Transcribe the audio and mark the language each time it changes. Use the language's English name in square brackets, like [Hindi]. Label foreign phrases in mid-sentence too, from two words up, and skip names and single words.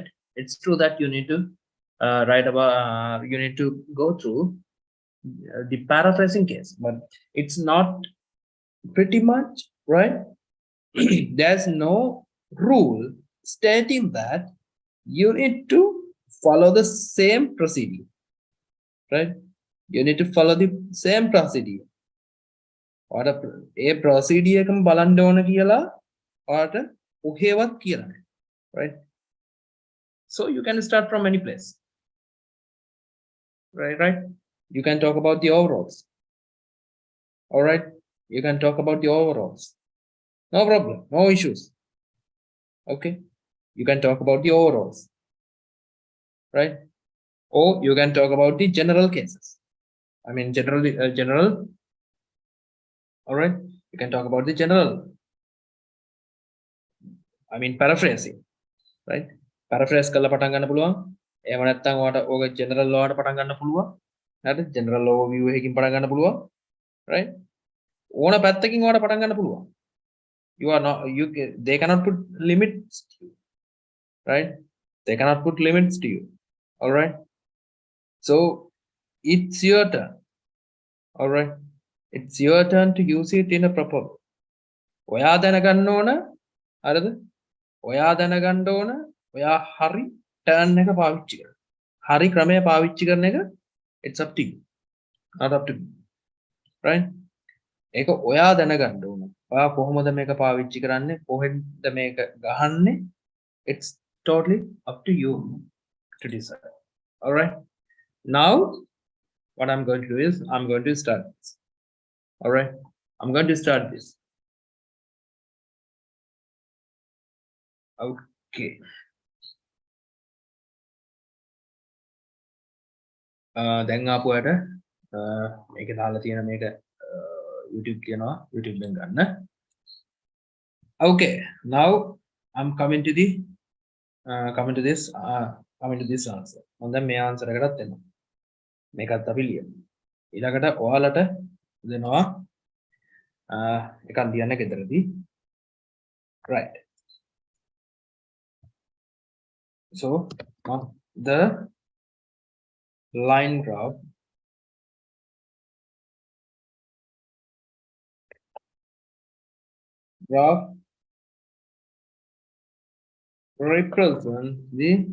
[English] It's true that you need to write about you need to go through the paraphrasing case, but it's not pretty much, right? There's no rule stating that you need to follow the same procedure, right? You need to follow the same procedure. Or a procedure [Sinhala] එකම බලන්න ඕන කියලා ඔයාලට ඔහේවත් කියලා නැහැ, [English] right? So you can start from any place. Right? You can talk about the overalls. All right. You can talk about the overalls. No problem. No issues. Okay. You can talk about the overalls. Right? Or you can talk about the general cases. I mean, general. All right. You can talk about the general. I mean, paraphrasing. Right? [Sinhala] Paraphrase කරලා පටන් ගන්න පුළුවන්. එහෙම නැත්නම් ඔයාලට ඕක [English] general law [Sinhala] වලට පටන් ගන්න පුළුවන්. හරිද? [English] general overview [Sinhala] එකකින් පටන් ගන්න පුළුවන්. Right? ඕන පැත්තකින් ඔයාලට පටන් ගන්න පුළුවන්. [English] You are not they cannot put limits to you. Right? They cannot put limits to you. All right? So it's your turn. All right? It's your turn to use it in a proper way. [Sinhala] ඔයා දැනගන්න ඕන හරිද? ඔයා දැනගන්න ඕන ඔයා හරි turn එක පාවිච්චි කරන්න. හරි ක්‍රමය පාවිච්චි කරන එක [English] it's up to you. [Sinhala] Not up to me. Right? ඒක ඔයා දැනගන්න ඕන. ඔයා කොහොමද මේක පාවිච්චි කරන්නේ? කොහෙන්ද මේක ගහන්නේ? [English] It's totally up to you to decide. All right? Now what I'm going to do is I'm going to start this. All right? I'm going to start this. Okay. [Sinhala] දැන් ආපුවට මේක දාලා තියෙන මේක YouTube කියනවා YouTube එකෙන් ගන්න. [English] Okay, now I'm coming to this answer. [Sinhala] මම දැන් මේ answer එකටත් එනවා. මේකත් අපි ලියමු. ඊළඟට ඔයාලට දෙනවා එකක් ලියන්න ගෙදරදී. [English] Right. So the line graph represents the